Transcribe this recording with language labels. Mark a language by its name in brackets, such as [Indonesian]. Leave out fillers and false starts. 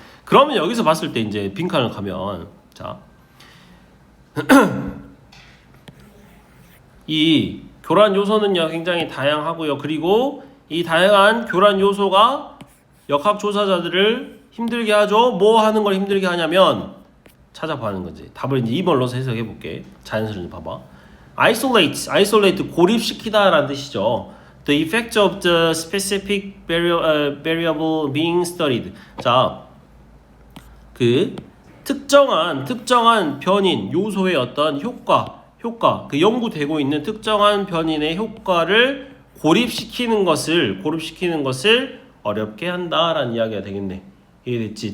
[Korean] 그러면 여기서 봤을 때 이제 빈칸을 가면 자 이 교란 요소는요 굉장히 다양하고요. 그리고 이 다양한 교란 요소가 역학조사자들을 힘들게 하죠. 뭐 하는 걸 힘들게 하냐면 찾아보는 거지. 답을 이제 2번 넣어서 해석해 볼게. 자연스럽게 봐봐. isolate 고립시키다 라는 뜻이죠. [English] The effect of the specific variable being studied. [Korean] 자, 그 특정한 변인 요소의 어떤 효과 그 연구되고 있는 특정한 변인의 효과를 고립시키는 것을 어렵게 한다라는 이야기가 되겠네. 이해됐지?